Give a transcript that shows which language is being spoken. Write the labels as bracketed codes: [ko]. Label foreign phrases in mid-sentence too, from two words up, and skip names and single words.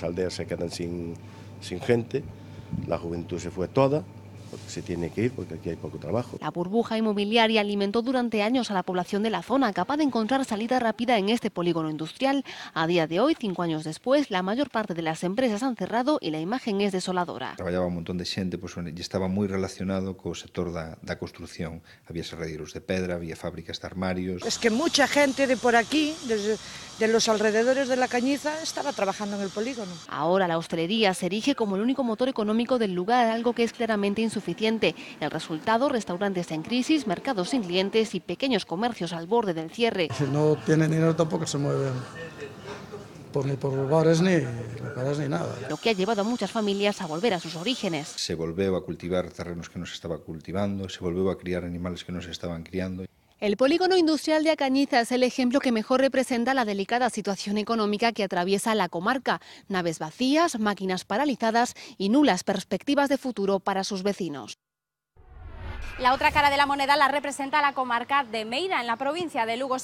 [es] Las aldeas se quedan sin gente, la juventud se fue toda, porque se tiene que ir, porque aquí hay poco trabajo. La burbuja inmobiliaria alimentó durante años a la población de la zona, capaz de encontrar salida rápida en este polígono industrial. A día de hoy, 5 años después, la mayor parte de las empresas han cerrado y la imagen es desoladora. [gl] Traballaba un montón de xente, pois, e estaba moi relacionado co sector da construción. Había serradeiros de pedra, había fábricas de armarios. [es] Es que mucha gente de por aquí, de los alrededores de La Cañiza, estaba trabajando en el polígono. Ahora la hostelería se erige como el único motor económico del lugar, algo que es claramente insuficiente. El resultado, restaurantes en crisis, mercados sin clientes y pequeños comercios al borde del cierre. Si no tienen dinero tampoco se mueven. Ni por bares ni locales ni nada. Lo que ha llevado a muchas familias a volver a sus orígenes. [gl] Se volveu a cultivar terrenos que non se estaba cultivando, se volveu a criar animales que non se estaban criando. [es] El polígono industrial de A Cañiza es el ejemplo que mejor representa la delicada situación económica que atraviesa la comarca. Naves vacías, máquinas paralizadas y nulas perspectivas de futuro para sus vecinos. La otra cara de la moneda la representa la comarca de Meira, en la provincia de Lugo.